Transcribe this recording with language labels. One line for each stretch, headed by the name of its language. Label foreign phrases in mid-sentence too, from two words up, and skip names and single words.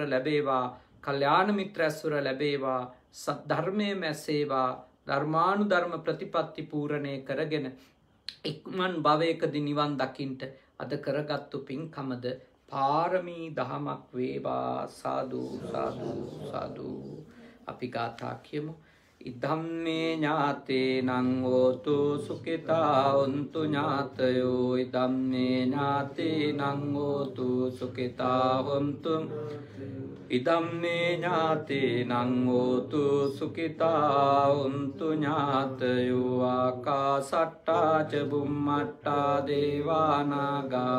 Sinhala: ලැබේවා කල්යාණ මිත්‍ර ඇසුර ලැබේවා සත් ධර්මයේ මැසේවා ධර්මානුධර්ම ප්‍රතිපත්ති පූර්ණේ කරගෙන ඉක්මන් භවයකදී නිවන් දකින්ට අද කරගත්තු පින්කමද පාරමී දහමක් වේවා සාදු සාදු සාදු අපි ගාථා කියමු
Pali: ඉදම්මේ ඥාතේනං හෝතු සුඛිතා හොන්තු ඥාතයෝ ඉදම්මේ ඥාතේනං හෝතු සුඛිතා හොන්තු ඉදම්මේ ඥාතේනං හෝතු සුඛිතා හොන්තු ඥාතයෝ ආකාසට්ටා ච බුම්මට්ටා දේවානාගා